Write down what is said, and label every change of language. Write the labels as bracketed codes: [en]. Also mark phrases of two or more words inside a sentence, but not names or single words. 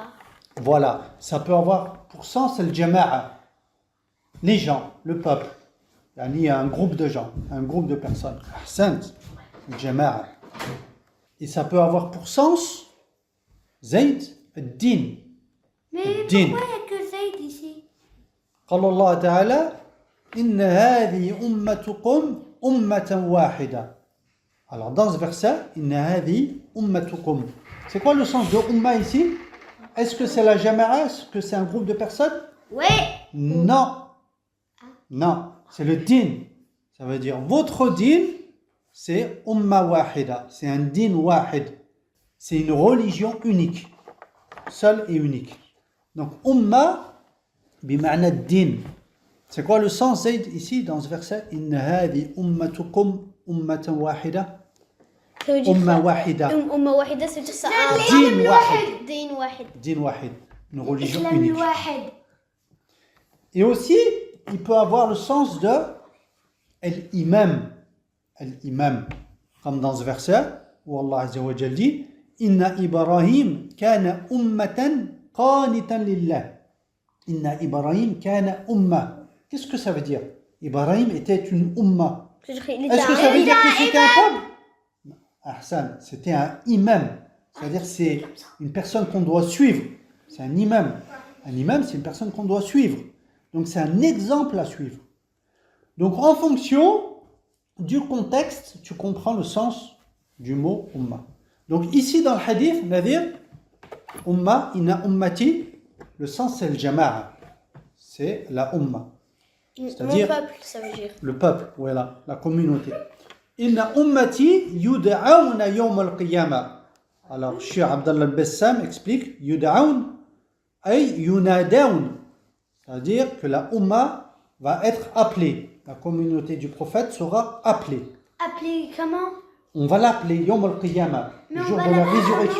[fr] Voilà, ça peut avoir pour sens le jama'a, les gens, le peuple. Il y a un groupe de gens, un groupe de personnes. Ahsant, le jama'a. Et ça peut avoir pour sens Zayd, ad-din. Mais Din. pourquoi il n'y a que Zayd ici? [ar] قال الله تعالى إن هذه أمتكم أمة واحدة. [fr] Alors dans ce verset, [ar] إن هذه أمتكم. [fr] C'est quoi le sens de umma ici? Est-ce que c'est la jama'a? Est-ce que c'est un groupe de personnes? Oui. Non. Non, c'est le din. Ça veut dire votre din, c'est [ar] أمة واحدة. [fr] C'est un [ar] دين واحد. [fr] C'est une religion unique. Seule et unique. Donc [ar] أمة بمعنى دين. [fr] C'est quoi le sens Zayd ici dans ce verset? [ar] إن هذه أمتكم أمة واحدة. [fr] Ça veut dire [ar] أمة واحدة. أمة واحدة, [fr] ça veut dire ça. [ar] دين واحد. دين واحد. دين واحد. [fr] Une religion Islam unique. wahid. Et aussi, il peut avoir le sens de al-imam. Al-imam. Comme dans ce verset où [ar] الله عز وجل [fr] dit [ar] إن إبراهيم كان أمة قانتا لله. إن إبراهيم كان أمة. [fr] Qu'est-ce que ça veut dire? Ibrahim était une umma. Est-ce que ça veut dire que c'était un peuple? Ahsan, c'était un imam. C'est-à-dire c'est une personne qu'on doit suivre. C'est un imam. Un imam, c'est une personne qu'on doit suivre. Donc c'est un exemple à suivre. Donc en fonction du contexte, tu comprends le sens du mot umma. Donc ici dans le hadith, [ar] Nadir، أمة، إن أمتي, [fr] le sens c'est le jama'a. C'est la umma. C'est-à-dire mon peuple, ça veut dire. le peuple, voilà, la communauté. [ar] إن أمتي يدعون يوم القيامة. [fr] Alors, Cheikh Abdallah al-Bassam explique [ar] يدعون أي ينادون. [fr] C'est-à-dire que la umma va être appelée. La communauté du prophète sera appelée. Appelé comment? On va l'appeler [ar] يوم القيامة, [fr] le jour de la résurrection.